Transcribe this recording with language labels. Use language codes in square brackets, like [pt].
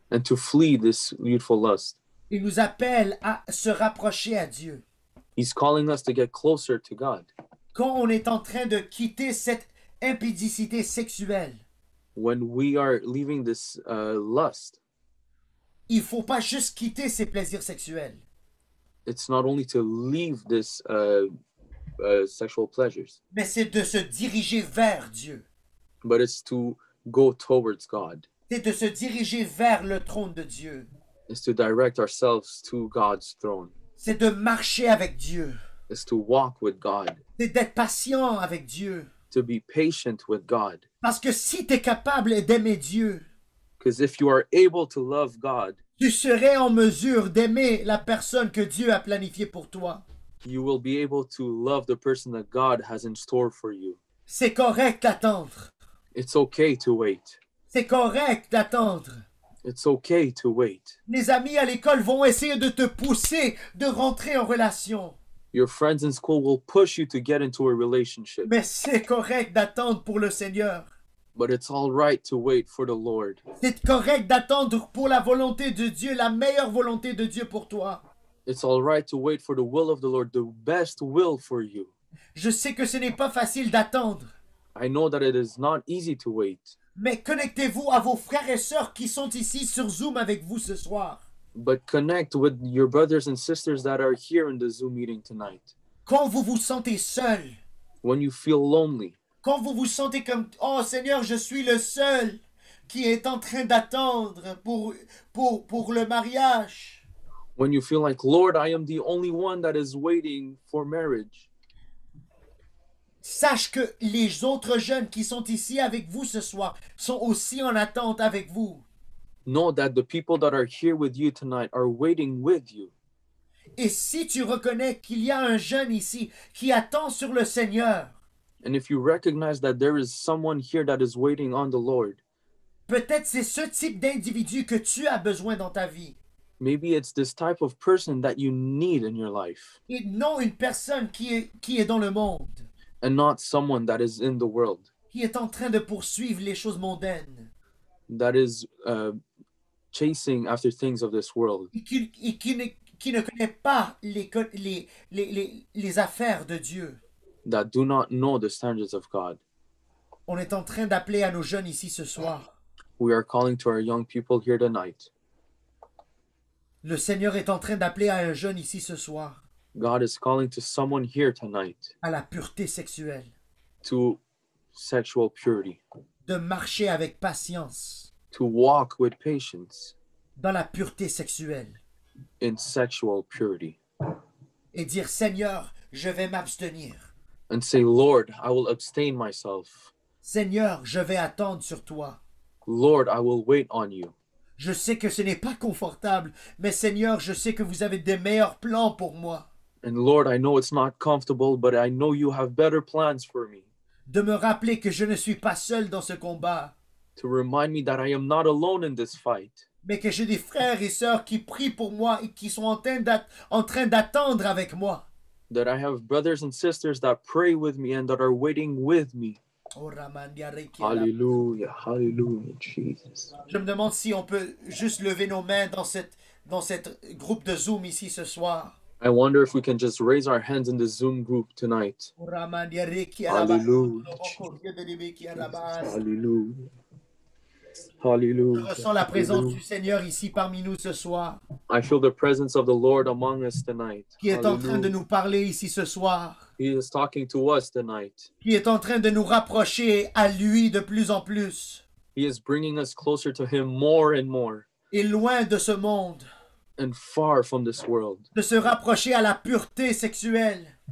[en] to flee this youthful lust. [fr] Il nous appelle à se rapprocher à Dieu. [en] He's calling us to get closer to God. [fr] Quand on est en train de quitter cette impudicité sexuelle, [en] When we are leaving this lust, [fr] il ne faut pas juste quitter ses plaisirs sexuels. [en] it's not only to leave this sexual pleasures, [fr] Mais c'est de se diriger vers Dieu. [en] but it's to go towards God. [fr] C'est de se diriger vers le trône de Dieu. [en] It's to direct ourselves to God's throne. [fr] C'est de marcher avec Dieu. [en] It's to walk with God, [fr] C'est d'être patient avec Dieu. [en] to be patient with God. [fr] Parce que si tu es capable d'aimer Dieu, [en] Because if you are able to love God, [fr] tu serais en mesure d'aimer la personne que Dieu a planifiée pour toi. [en] you will be able to love the person that God has in store for you. [fr] C'est correct d'attendre. [en] It's okay to wait. [fr] C'est correct d'attendre. [en] It's okay to wait. [fr] Les amis à l'école vont essayer de te pousser de rentrer en relation. [en] Your friends in school will push you to get into a relationship. [fr] Mais c'est correct d'attendre pour le Seigneur. [en] But it's all right to wait for the Lord. [fr] C'est correct d'attendre pour la volonté de Dieu, la meilleure volonté de Dieu pour toi. [en] It's all right to wait for the will of the Lord, the best will for you. [fr] Je sais que ce n'est pas facile d'attendre, [en] I know that it is not easy to wait, [fr] mais connectez-vous à vos frères et sœurs qui sont ici sur Zoom avec vous ce soir. [en] but connect with your brothers and sisters that are here in the Zoom meeting tonight. [fr] Quand vous vous sentez seul, [en] When you feel lonely, [fr] quand vous vous sentez comme « Oh Seigneur, je suis le seul qui est en train d'attendre pour le mariage. [en] when you feel like, Lord, I am the only one that is waiting for marriage, » [fr] Sache que les autres jeunes qui sont ici avec vous ce soir sont aussi en attente avec vous. [en] know that the people that are here with you tonight are waiting with you. [fr] Et si tu reconnais qu'il y a un jeune ici qui attend sur le Seigneur, [en] And if you recognize that there is someone here that is waiting on the Lord, [fr] peut-être c'est ce type d'individu que tu as besoin dans ta vie. [en] maybe it's this type of person that you need in your life, [fr] Et non une personne qui est dans le monde, [en] and not someone that is in the world, [fr] qui est en train de poursuivre les choses mondaines, [en] that is chasing after things of this world, [fr] et qui ne connaît pas les affaires de Dieu. [en] that do not know the standards of God. [fr] On est en train d'appeler à nos jeunes ici ce soir. [en] We are calling to our young people here tonight. [fr] Le Seigneur est en train d'appeler à un jeune ici ce soir [en] God is calling to someone here tonight [fr] à la pureté sexuelle, [en] to sexual purity, [fr] de marcher avec patience [en] to walk with patience [fr] dans la pureté sexuelle [en] in sexual purity, [fr] et dire Seigneur, je vais m'abstenir. [en] and say, Lord, I will abstain myself. [fr] Seigneur, je vais attendre sur toi. [en] Lord, I will wait on you. [fr] Je sais que ce n'est pas confortable, mais Seigneur, je sais que vous avez des meilleurs plans pour moi. [en] And Lord, I know it's not comfortable, but I know you have better plans for me. [fr] De me rappeler que je ne suis pas seul dans ce combat, [en] To remind me that I am not alone in this fight, [fr] mais que j'ai des frères et sœurs qui prient pour moi et qui sont en train d'attendre avec moi. [en] that I have brothers and sisters that pray with me and that are waiting with me. Oh, Ramandia Reiki. Hallelujah, hallelujah, Jesus. [fr] Je me demande si on peut juste lever nos mains dans cette groupe de Zoom ici ce soir. [en] I wonder if we can just raise our hands in the Zoom group tonight. Oh, Ramandia Reiki. Hallelujah. [fr] Je [en] Hallelujah. Hallelujah. [fr] ressens la présence du Seigneur ici parmi nous ce soir, [en] I feel the presence of the Lord among us tonight. [fr] qui est en train de [en] Hallelujah. [fr] nous parler ici ce soir, [en] He is talking to us tonight. [fr] qui est en train de nous rapprocher à lui de plus en plus, [en] He is bringing us closer to Him more and more [fr] et loin de ce monde, [en] and far from this world. [fr] de se rapprocher à la pureté sexuelle